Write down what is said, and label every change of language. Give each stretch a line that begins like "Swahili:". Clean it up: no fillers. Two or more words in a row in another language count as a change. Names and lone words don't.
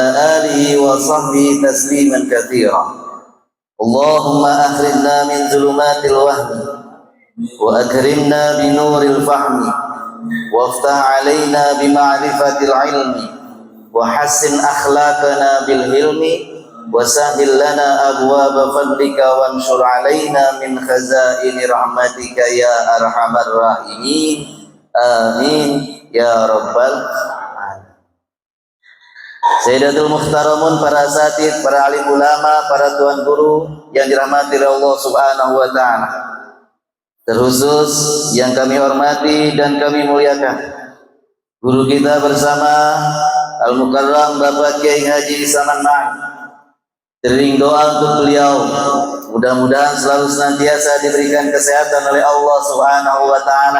Arabic: آله وصحبه تسليما كثيرا اللهم أخرجنا من ظلمات الوهم وأكرمنا بنور الفهم وافتح علينا بمعرفة العلم وحسن أخلاقنا بالحلم وسهل لنا أبواب فضلك وانشر علينا من خزائن رحمتك يا أرحم الراحمين آمين يا رب العالمين. سيدة المحترمون,
Indonesian: para asatidz, para alim ulama, para tuan guru yang dirahmati oleh
Arabic: الله سبحانه وتعالى.
Indonesian: Terkhusus yang kami hormati dan kami muliakan guru kita bersama Al-Mukarram Bapak Kiai Haji Saman Ma'in. Tering doa untuk beliau, mudah-mudahan selalu senantiasa diberikan kesehatan oleh
Arabic: الله سبحانه وتعالى.